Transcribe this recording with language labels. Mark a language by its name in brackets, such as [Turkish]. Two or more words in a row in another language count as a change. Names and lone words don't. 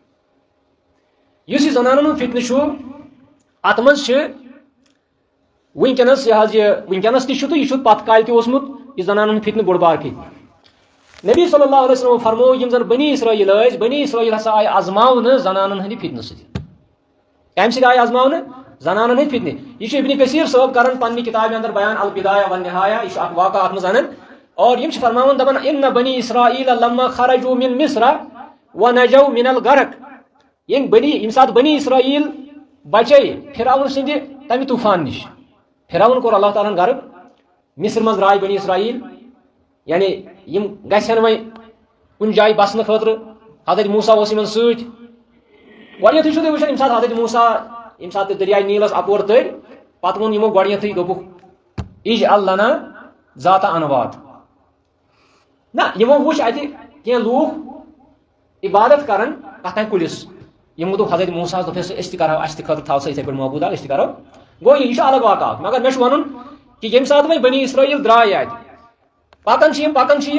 [Kashmiri] یُس یہِ زنانن ہُنٛد فتنہٕ چھُ اتھ منٛز چھِ وٕنکیٚنس یہِ حظ یہِ وٕنکیٚنس تہِ چھُ تہٕ یہِ چھُ پتھ کالہِ تہِ اوسمُت یہِ زنانن ہُنٛد فتنہٕ بوٚڑ بار فتنہٕ نبی [Arabic] صلی اللہ علیہ وسلم [Kashmiri] فرمو یِم زن بنی اسرائیل ٲسۍ بنی اسرائیل ہسا آیہِ آزماونہٕ زنانن ہٕنٛدِ فتنہٕ سۭتۍ کمہِ سۭتۍ آیہِ آزماونہٕ زنانن ہٕنٛدِ فتنہٕ یہِ چھُ ابن کثیر صٲب کران پننہِ کتابہِ اندر بیان البدایہ والنہایہ یہِ چھُ اکھ واقعہ اتھ منٛز انان اور یِم چھِ فرماوان دپان [Arabic] ان بنی اسرائیل لما خرجوا من مصر ونجوا من الغرق [Kashmiri] ییٚمہِ ساتہٕ بنی اسرائیل بچے فرعون سٕنٛدِ تمہِ طوٗفان نِش فرعون کوٚر اللہ تعالیٰ ہن غرق مصر منٛز درٛاے بنی اسرائیل یعنی یِم گژھن وۄنۍ کُنہِ جایہِ بسنہٕ خٲطرٕ حضرت موسیٰ اوس یِمن سۭتۍ گۄڈنیٚتھٕے چھُو تُہۍ وٕچھان ییٚمہِ ساتہٕ حضرت موسیٰ ییٚمہِ ساتہٕ دریاے نیٖلس اپور تٔرۍ پتہٕ ووٚن یِمو گۄڈنیٚتھٕے دوٚپُکھ [Arabic] اجعل لنا ذات انوات [Kashmiri] نہ یِمو وٕچھ اتہِ کینٛہہ لوٗکھ عبادت کران کتھ کُلِس یِمو دوٚپ حضرت موسیٰ ہس دوٚپ أسۍ تہِ کرو اسہِ تہِ خٲطرٕ تھاو سا یِتھے پٲٹھۍ معبوٗدا أسۍ تہِ کرو گوٚو یہِ چھُ الگ واقعہ مگر مےٚ چھُ وَنُن کہ ییٚمہِ ساتہٕ وۄنۍ بنی اسرائیل درٛاے اتہِ پکان چھِ